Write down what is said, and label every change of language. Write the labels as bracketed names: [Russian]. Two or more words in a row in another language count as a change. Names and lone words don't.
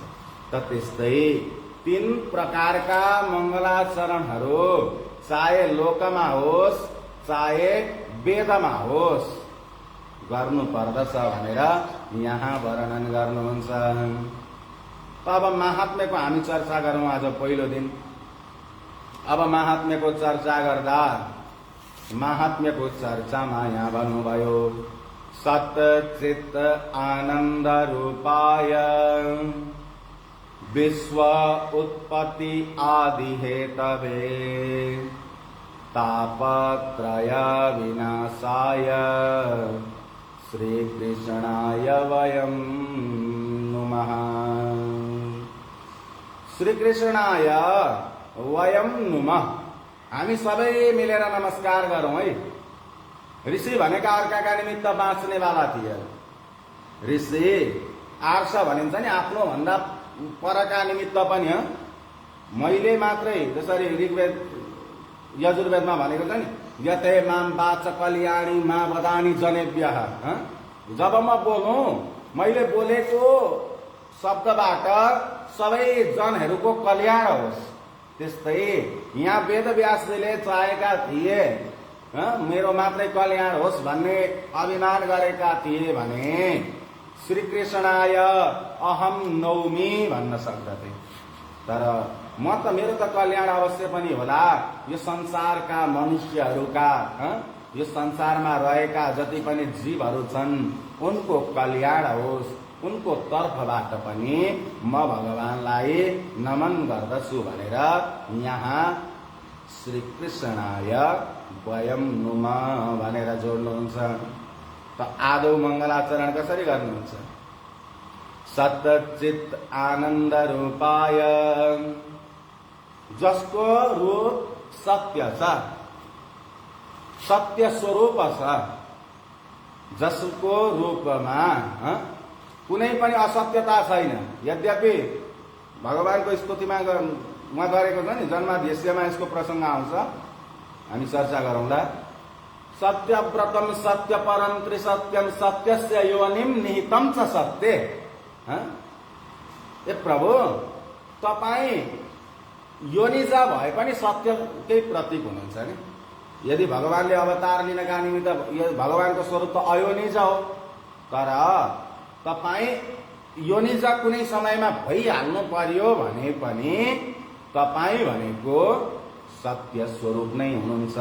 [Nepali] त त्यस्तै 3 प्रकारका मङ्गलाचरणहरू चाहे लोकमा होस् चाहे वेदमा होस् गर्नु पर्दछ भनेर यहाँ वर्णन गर्नुहुन्छ। अब महात्म्यको हामी चर्चा गरौँ आज पहिलो दिन। अब महात्म्यको चर्चा गर्दा महात्म्यको चर्चामा यहाँ भन्नुभयो [Sanskrit] सच्चित् आनन्द रूपाय विश्व उत्पत्ति आदि हेतवे तापत्रय विनाशाय श्रीकृष्णाय वयं नुमः। श्रीकृष्णाय वयं नुमः। [Nepali] हामी सबै मिलेर नमस्कार गरौँ है। ऋषि भनेका अर्काका निमित्त बाँच्नेवाला थिए। ऋषि आर्ष भनिन्छ नि, आफ्नो भन्दा परका निमित्त पनि मैले मात्रै, जसरी ऋग्वेद यजुर्वेदमा भनेको छ नि, [Sanskrit] यते माम वाच कल्याणी मा वदानी जनेभ्यः। [Nepali] जब म बोलौँ, मैले बोलेको शब्दबाट सबै जनहरूको कल्याण होस्। त्यस्तै यहाँ वेदव्यासले चाहेका थिए मेरो मात्रै कल्याण होस् भन्ने अभिमान गरेका थिए भने [Sanskrit] श्रीकृष्णाय अहम नौमी [Nepali] भन्न सक्दथे। तर म त मेरो त कल्याण अवश्य पनि होला, यो संसारका मनुष्यहरूका, यो संसारमा रहेका जति पनि जीवहरू छन् उनको कल्याण होस्, उनको तर्फबाट पनि म भगवानलाई नमन गर्दछु भनेर यहाँ [Sanskrit] श्रीकृष्णाय वयं नुमः [Nepali] भनेर जोड्नुहुन्छ। त आदौ मङ्गलाचरण कसरी गर्नुहुन्छ? [Sanskrit] सच्चित् आनन्द रूपाय, [Nepali] जसको रूप सत्य छ, सत्य स्वरूप छ, जसको रूपमा कुनै पनि असत्यता छैन। यद्यपि भगवानको स्तुतिमा उहाँ गरेको छ नि, जन्माध्यक्षमा यसको प्रसङ्ग आउँछ, हामी चर्चा गरौँला। [Sanskrit] सत्यव्रतम सत्य परम त्रिसत्यम सत्यस्य योनिम निहितम च सत्य। [Nepali] ए प्रभु, तपाईँ योनिजा भए पनि सत्यकै प्रतीक हुनुहुन्छ नि। यदि भगवानले अवतार लिनका निमित्त, भगवानको स्वरूप त अयोनिजा हो, तर तपाईँ योनिज कुनै समयमा भइहाल्नु पर्यो भने पनि तपाईँ भनेको सत्य स्वरूप नै हुनुहुन्छ।